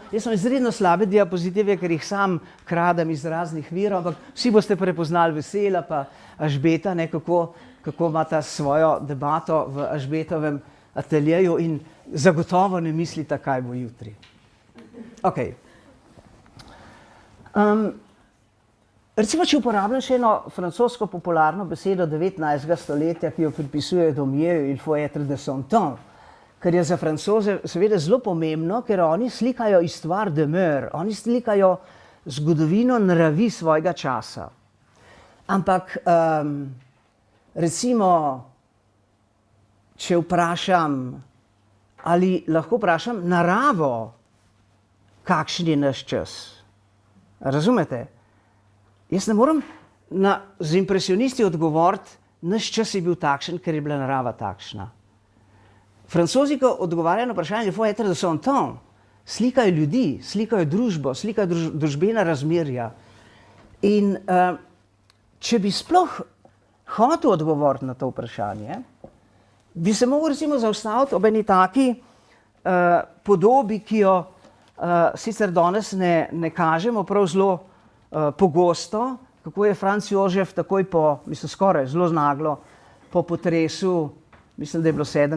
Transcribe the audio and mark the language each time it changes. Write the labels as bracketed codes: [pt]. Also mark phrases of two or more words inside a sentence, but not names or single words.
[sl] Jaz sem izredno slabe diapozitive, ker jih sam kradem iz raznih virov, ampak vsi boste prepoznali Vesela pa Ažbeta, ne, kako imata svojo debato v Ažbetovem ateljeju in zagotovo ne mislita, kaj bo jutri. Okay. Recimo, če uporabljam še eno francosko popularno besedo 19. stoletja, ki jo pripisujejo Domjeju, [fr] il faut être de son temps, [sl] ker je za Francoze seveda zelo pomembno, ker oni slikajo [fr] histoire de mœurs, [sl] oni slikajo zgodovino nravi svojega časa. Ampak recimo, če vprašam, ali lahko vprašam naravo, kakšen je naš čas? Razumete? Jaz ne morem z impresionisti odgovoriti, naš čas je bil takšen, ker je bila narava takšna. Francozi, ko odgovarjajo na vprašanje, [fr] il faut être de son temps, [sl] slikajo ljudi, slikajo družbo, slikajo družbena razmerja. In če bi sploh hotel odgovoriti na to vprašanje, bi se mogel recimo zaustaviti ob eni taki podobi, ki jo sicer danes ne kažemo prav zelo pogosto, kako je Franc Jožef takoj skoraj zelo naglo po potresu, mislim, da je bilo 7.